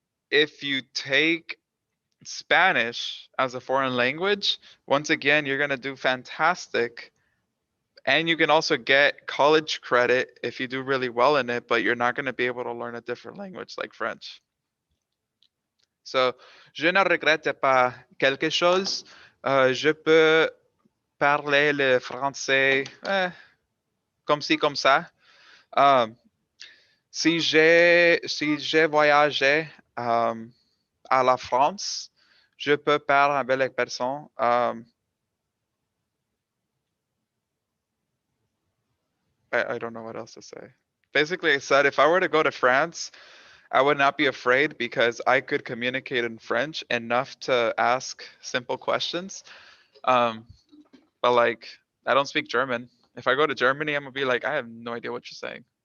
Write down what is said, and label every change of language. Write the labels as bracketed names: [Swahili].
[English] If you take Spanish as a foreign language, once again, you're going to do fantastic. And you can also get college credit if you do really well in it, but you're not going to be able to learn a different language like French. [French] So, je ne regrette pas quelque chose. Je peux parler le français comme ci, comme ça. Si j'ai voyagé à la France, je peux parler avec les personnes. [English] I don't know what else to say. Basically, I said if I were to go to France, I would not be afraid because I could communicate in French enough to ask simple questions. But like, I don't speak German. If I go to Germany, I'm gonna be like, I have no idea what you're saying.